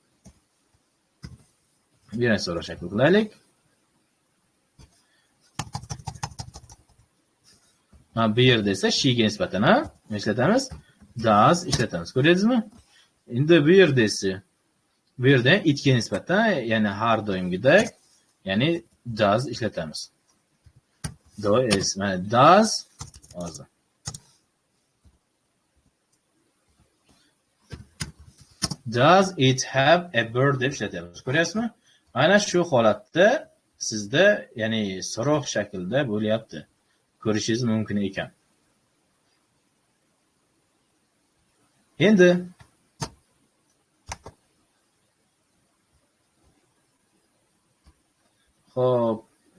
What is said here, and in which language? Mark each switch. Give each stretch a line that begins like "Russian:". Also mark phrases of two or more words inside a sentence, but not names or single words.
Uzbek: Bir so'roq shakli qilaylik. Mana bu yerda esa she ga nisbatan nima ishlatamiz? Does ishlatamiz. Ko'rdingizmi? Endi bu yerda esa bu yerda itga nisbatan, ya'ni har doimgidek, ya'ni does ishlatamiz. Does, mana does hozir.
English: Does it have a bird
Uzbek: deb ishlatamiz. Ko'ryapsizmi? Mana shu holatda sizda, ya'ni so'roq shaklda bo'lyapti. Ko'rishingiz mumkin ekan. Endi xo'p,